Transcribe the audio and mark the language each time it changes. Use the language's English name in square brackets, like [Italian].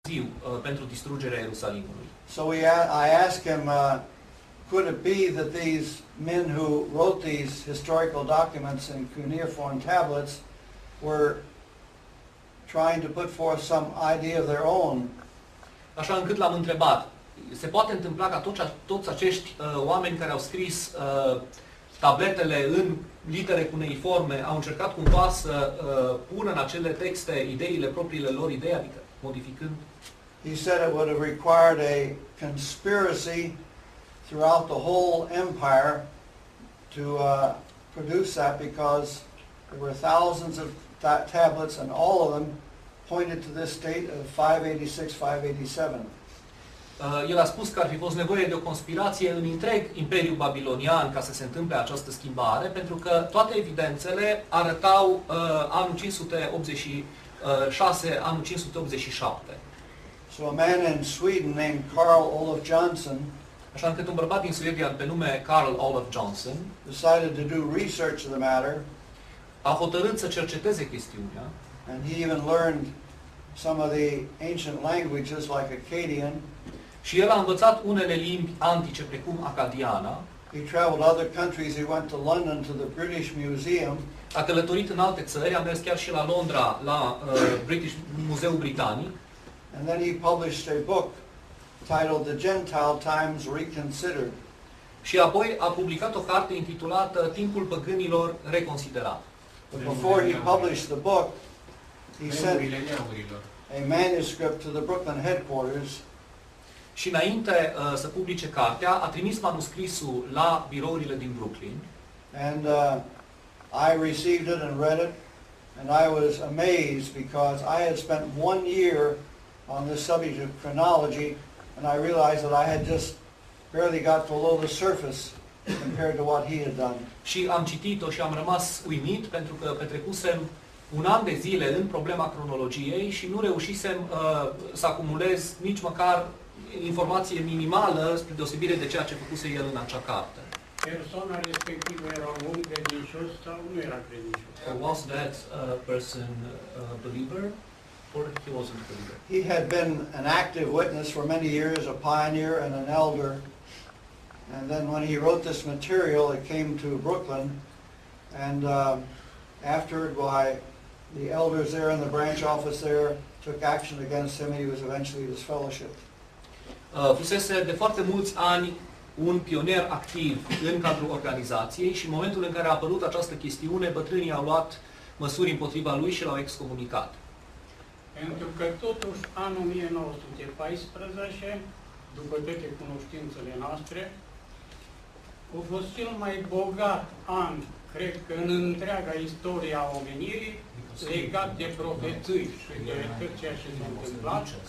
[Romanian] motiv pentru distrugerea Ierusalimului. [English] So I asked him, could it be that these men who wrote these historical documents in cuneiform tablets were trying to put forth some idea of their own? [Romanian] Așa încât l-am întrebat, se poate întâmpla ca toți acești oameni care au scris tabletele în litere cuneiforme au încercat cumva să pună în acele texte ideile propriile lor idei, adică modificând? [English] He said it would have required a conspiracy throughout the whole empire to produce that, because there were thousands of tablets and all of them pointed to this date of 586-587. [Romanian] El a spus că ar fi fost nevoie de o conspirație în întreg Imperiul Babilonian ca să se întâmple această schimbare, pentru că toate evidențele arătau anul 586, anul 587. [English] So a man in Sweden named Carl Olof Johnson, [Romanian] așa încât un bărbat din Suedia pe nume Carl Olof Johnson, [English] decided to do research of the matter, [Romanian] a hotărât să cerceteze chestiunea, [English] and he even learned some of the ancient languages like Akkadian. [Romanian] Și el a învățat unele limbi antice precum acadiana. [English] He traveled other countries. He went to London to the British Museum. [Romanian] A călătorit în alte țări, a mers chiar și la Londra, la Muzeul Britanic. [English] And then he published a book titled The Gentile Times Reconsidered. [Romanian] Și apoi a publicat o carte intitulată Timpul păgânilor reconsiderat. [English] But before he published the book, he sent a manuscript to the Brooklyn headquarters. [Romanian] Și înainte să publice cartea, a trimis manuscrisul la birourile din Brooklyn. [English] And I received it and read it, and I was amazed because I had spent 1 year on this subject of chronology, and I realized that I had just barely got below the surface compared to what he had done. [Romanian] Și am citit-o și am rămas uimit pentru că petrecusem un an de zile în problema cronologiei și nu reușisem să acumulez nici măcar informație minimală spre deosebire de ceea ce făcuse el în acea carte. Persoana respectivă era un om credincios sau nu era credincios? [English] Was that person a believer or he wasn't a believer? He had been an active witness for many years, a pioneer and an elder. And then when he wrote this material, it came to Brooklyn, and afterward, the elders there in the branch office there took action against him, and he was eventually disfellowshipped. [Romanian] Fusese de foarte mulți ani un pionier activ în cadrul organizației și în momentul în care a apărut această chestiune, bătrânii au luat măsuri împotriva lui și l-au excomunicat. Pentru că totuși anul 1914, după toate cunoștințele noastre, a fost cel mai bogat an, cred că în întreaga istoria a omenirii, legat de profeții și de tot ceea ce s-a întâmplat.